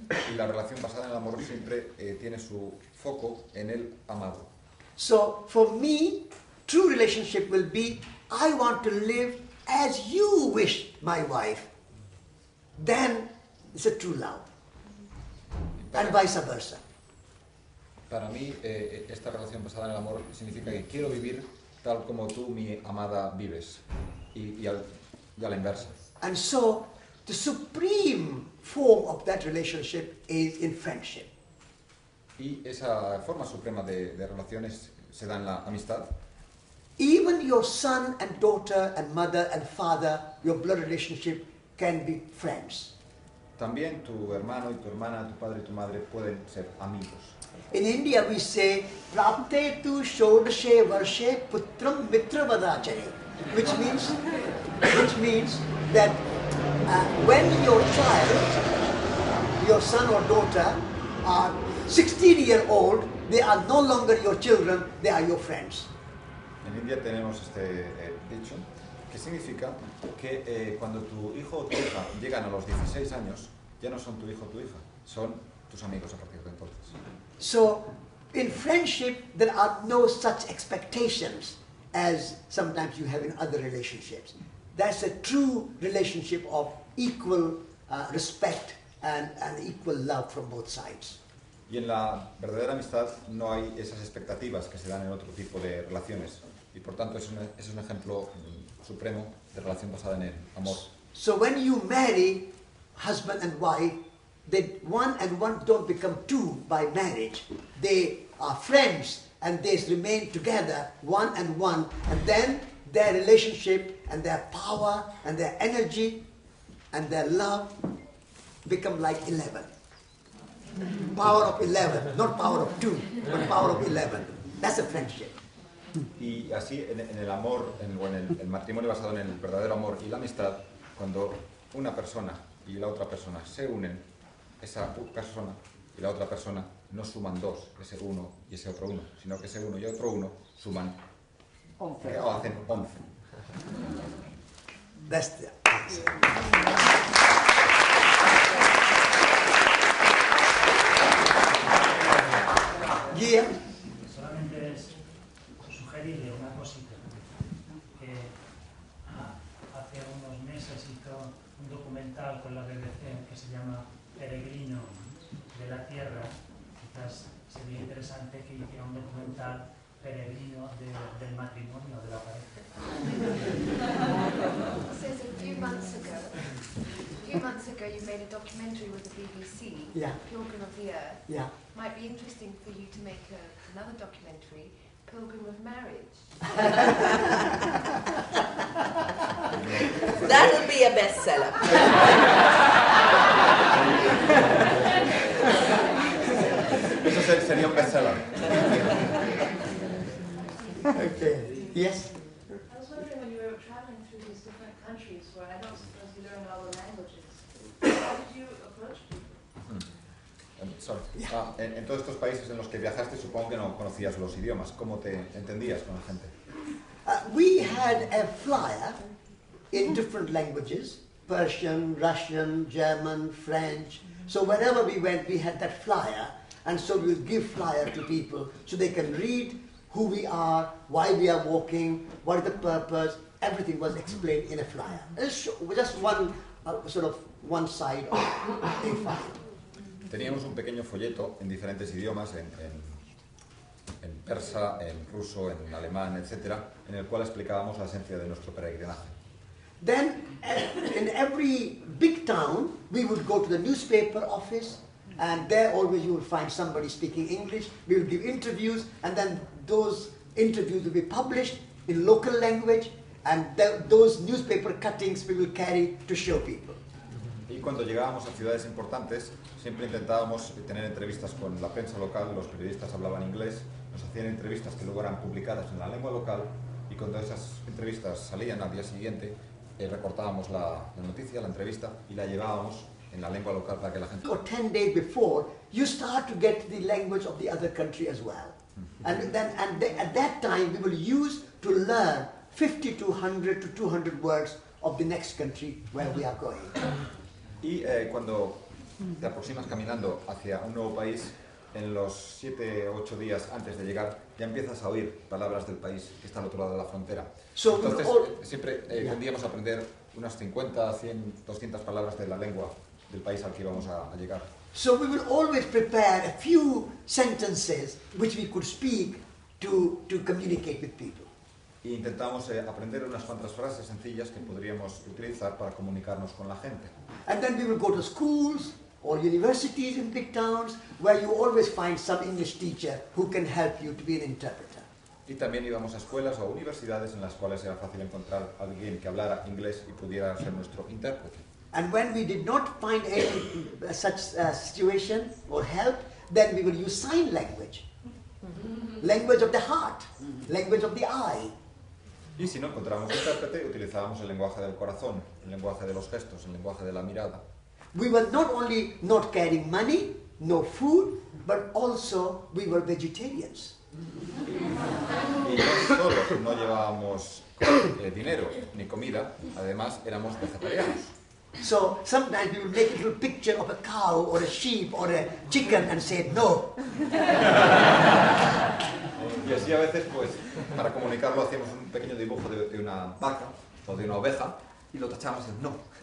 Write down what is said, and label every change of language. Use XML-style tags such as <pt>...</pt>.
<es>Y la relación basada en el amor siempre tiene su foco en el amado.</es> <en>So for me, true relationship will be, I want to live as you wish, my wife. then it's a true love. And vice versa.</en> <es>Para mí, esta relación basada en el amor significa que quiero vivir tal como tú, mi amada, vives. Y a la inversa.</es> <en>And so, the supreme form of that relationship is in friendship.</en> <es>Y esa forma suprema de relaciones se da en la amistad.</es> <en>Even your son and daughter and mother and father, your blood relationship can be friends.</en> <es>También tu hermano y tu hermana, tu padre y tu madre pueden ser amigos.</es> <en>In India we say,</en> <sa>Prapte tu shodashe varshe putram mitravadachare,</sa> <en>which means that when your child, your son or daughter, are 16-year-old, they are no longer your children, they are your friends.</en> <es>En India tenemos este dicho que significa que cuando tu hijo o tu hija llegan a los 16 años, ya no son tu hijo o tu hija, son tus amigos a partir de entonces.</es> <en>So, in friendship, there are no such expectations as sometimes you have in other relationships. That's a true relationship of equal respect and equal love from both sides.</en> <es>Y en la verdadera amistad no hay esas expectativas que se dan en otro tipo de relaciones. Y por tanto es un ejemplo supremo de relación basada en el amor.</es> <en>So when you marry husband and wife, they one and one don't become two by marriage. They are friends and they remain together, one, and then their relationship and their power and their energy and their love become like 11. Power of 11, not power of 2, but power of 11. That's a friendship.</en> <es>Y así en el amor, en el matrimonio basado en el verdadero amor y la amistad, cuando una persona y la otra persona se unen, esa persona y la otra persona no suman dos, ese uno y ese otro uno, sino que ese uno y otro uno suman 11. O hacen 11.</es> <en>That's the answer. Yeah.</en> <es>Solamente es sugerirle una cosita, que hace unos meses hizo un documental con la BBC que se llama Peregrino de la Tierra. Quizás sería interesante que hiciera un documental peregrino del matrimonio, de la pareja.</es> <en>Says a few months ago you made a documentary with the BBC, Yeah. Pilgrim of the Earth. Yeah. Might be interesting for you to make another documentary, Pilgrim of Marriage. That'll be a bestseller.</en> <es>Eso sería un bestseller.</es> <en>Okay. Yes. I was wondering, when you were traveling through these different countries where I don't suppose you learned all the languages, how did you approach people? Sorry.</en> <es>En todos estos países en los que viajaste supongo que no conocías los idiomas. ¿Cómo te entendías con la gente?</es> <en>We had a flyer in different languages, Persian, Russian, German, French. So wherever we went, we had that flyer. And so we would give flyer to people so they can read who we are, why we are walking, what is the purpose. Everything was explained in a flyer. It's just one one side of a flyer.</en> <es>Teníamos un pequeño folleto en diferentes idiomas, en persa, en ruso, en alemán, etc., en el cual explicábamos la esencia de nuestro peregrinaje.</es> <en>Then, in every big town, we would go to the newspaper office, and there always you will find somebody speaking English. We will give interviews, and then those interviews will be published in local language, and those newspaper cuttings we will carry to show people.</en> <es>Y cuando llegábamos a ciudades importantes, siempre intentábamos tener entrevistas con la prensa local, los periodistas hablaban inglés, nos hacían entrevistas que luego eran publicadas en la lengua local, y cuando esas entrevistas salían al día siguiente, recortábamos la noticia, la entrevista, y la llevábamos en la lengua local para que la gente...</es> <en>Or 10 days before, you start to get the language of the other country as well. And at that time, we will use to learn 50 to 100 to 200 words of the next country where we are going.</en> <es>Y cuando te aproximas caminando hacia un nuevo país, en los 7 o 8 días antes de llegar, ya empiezas a oír palabras del país que está al otro lado de la frontera.</es> <en>So</en> <es>entonces, siempre tendíamos a aprender unas 50, 100, 200 palabras de la lengua del país al que íbamos a llegar.</es> <en>So we will always prepare a few sentences which we could speak to communicate with people.</en> <es>E intentamos aprender unas cuantas frases sencillas que podríamos utilizar para comunicarnos con la gente.</es> <en>And then we will go to schools or universities in big towns where you always find some English teacher who can help you to be an interpreter.</en> <es>Y también íbamos a escuelas o a universidades en las cuales era fácil encontrar a alguien que hablara inglés y pudiera ser nuestro intérprete.</es> <en>And when we did not find any such situation or help, then we will use sign language. Language of the heart, language of the eye.</en> <es>Y si no encontrábamos intérprete, utilizábamos el lenguaje del corazón, el lenguaje de los gestos, el lenguaje de la mirada.</es> <en>We were not only not carrying money, no food, but also we were vegetarians.</en> <es>Y no solo no llevábamos dinero ni comida, además éramos vegetarianos.</es> <en>So sometimes we would make a little picture of a cow or a sheep or a chicken and say no.</en> <es>Y así a veces, pues, para comunicarlo hacíamos un pequeño dibujo de una vaca o de una oveja y lo tachábamos en no.</es>